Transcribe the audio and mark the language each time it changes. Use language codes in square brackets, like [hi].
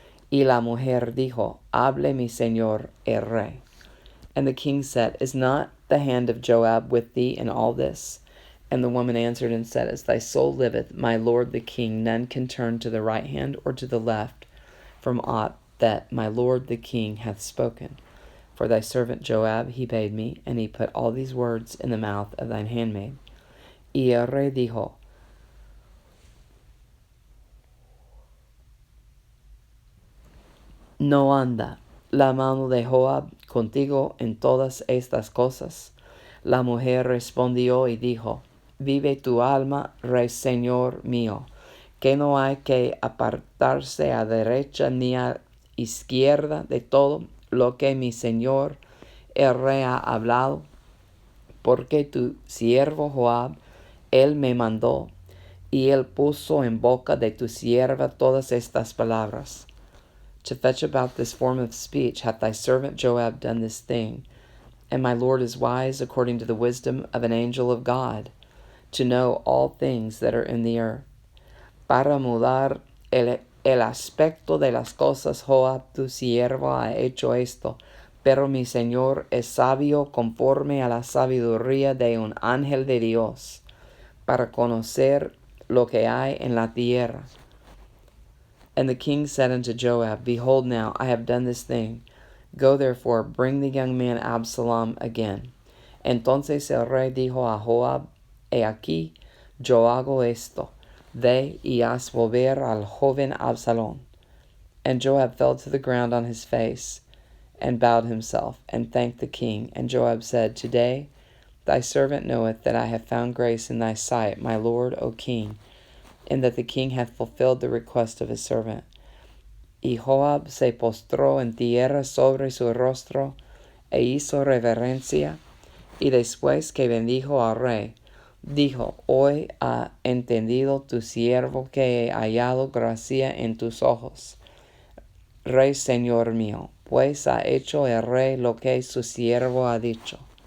[es] Y la mujer dijo, hable mi señor el rey. [en] And the king said, is not the hand of Joab with thee in all this? And the woman answered and said, as thy soul liveth, my lord the king, none can turn to the right hand or to the left from aught that my lord the king hath spoken. For thy servant Joab he bade me, and he put all these words in the mouth of thine handmaid. [es] Y el rey dijo, no anda la mano de Joab contigo en todas estas cosas. La mujer respondió y dijo, vive tu alma, rey señor mío, que no hay que apartarse a derecha ni a izquierda de todo lo que mi señor el rey ha hablado, porque tu siervo Joab, él me mandó, y él puso en boca de tu sierva todas estas palabras. [en] To fetch about this form of speech hath thy servant Joab done this thing. And my Lord is wise according to the wisdom of an angel of God, to know all things that are in the earth. [es] Para mudar el aspecto de las cosas, Joab tu siervo ha hecho esto, pero mi Señor es sabio conforme a la sabiduría de un ángel de Dios, para conocer lo que hay en la tierra. [en] And the king said unto Joab, Behold now, I have done this thing. Go therefore, bring the young man Absalom again. [es] Entonces el rey dijo a Joab, He aquí, yo hago esto. Ve y haz volver al joven Absalom. [en] And Joab fell to the ground on his face, and bowed himself, and thanked the king. And Joab said, Today thy servant knoweth that I have found grace in thy sight, my lord, O king, and that the king hath fulfilled the request of his servant. [es] Y Joab se postró en tierra sobre su rostro, e hizo reverencia, y después que bendijo al rey, dijo, Hoy ha entendido tu siervo que he hallado gracia en tus ojos, rey señor mío, pues ha hecho el rey lo que su siervo ha dicho.